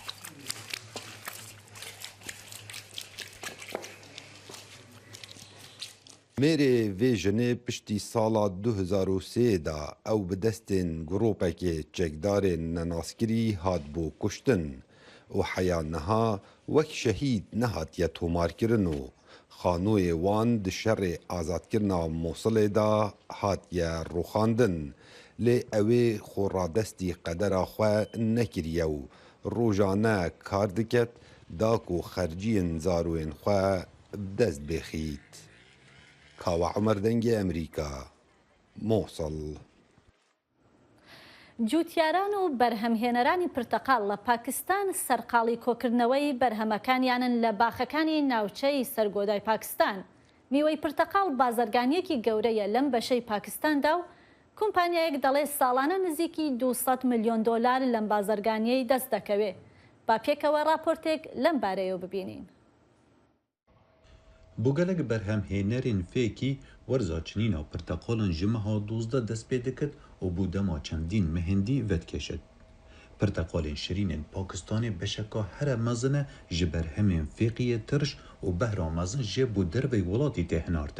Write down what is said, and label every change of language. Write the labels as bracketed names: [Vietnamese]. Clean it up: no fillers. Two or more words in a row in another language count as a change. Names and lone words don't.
[Kurdish] Mêrê vê jinê piştî sala 2003 da ew bi destên grûpekê çekdarên nenaskirî hat bû kuştin û heya niha wek şehîd nehatiye tomarkirin û xanoyê wan di şerê azadkirina Mosilê da hatiye rûxandin. Lê ew ê xwe radestî qedera xwe nekiriye û rojane kar diket داک و خەرجیên zarokên xwe bi dest bêxît. Kawa Emer dengê Amerîka Mosul. [Central Kurdish] جوتیاران و بەرهەمهێنەرانی پرتەقال لە پاکستان سەرقاڵی کۆکردنەوەی بەرهەمەکانیانن لە باخەکانی ناوچەی سەرگۆدای پاکستان. میوەی پرتەقال بازرگانیەکی گەورەیە لەم بەشەی پاکستاندا و کۆمپانیایەک دەڵێ ساڵانە نزیکی 200 ملیۆن دۆلار لەم بازرگانیەی دەست دەکەوێت. با پێکەوە راپۆرتێک لەم بارەیەوە ببینین. [Kurdish] بۆ gelek berhemhênerên fêkî werzaçinîna pirteqalan ji meha 12 dest pê dikir û bû dema çendîn mehindî vedkeşit. Pirteqalên şirînên Pakistanê beşeka here mezin e ji berhemên fêqiyê tirş û behra mezin jê bû dervey welatî tê hinartin.